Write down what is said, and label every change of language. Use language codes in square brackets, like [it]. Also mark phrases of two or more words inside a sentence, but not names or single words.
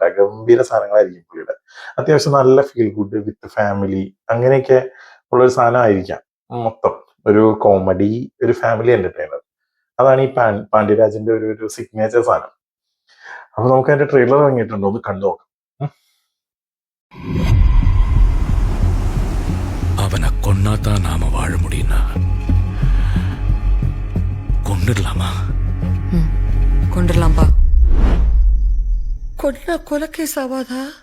[ml] ഗംഭീര സാധനങ്ങളായിരിക്കും പുള്ളിയുടെ. അത്യാവശ്യം നല്ല ഫീൽ ഗുഡ് വിത്ത് ഫാമിലി അങ്ങനെയൊക്കെ ഉള്ളൊരു സാധനമായിരിക്കാം. മൊത്തം ഒരു കോമഡി, ഒരു ഫാമിലി എന്റർടൈനർ. അതാണ് ഈ പാണ്ഡ്യരാജിന്റെ ഒരു സിഗ്നേച്ചർ സാധനം. അപ്പൊ നമുക്ക് അതിന്റെ ട്രെയിലർ ഇറങ്ങിയിട്ടുണ്ടോ, ഒന്ന് കണ്ടു നോക്കാം. [ta] அவனை கொன்னாதான் நாம வாழ முடியும்னா கொண்டுடலாமா? கொண்டுடலாம்பா. கொலக்கேஸ் ஆவாதா?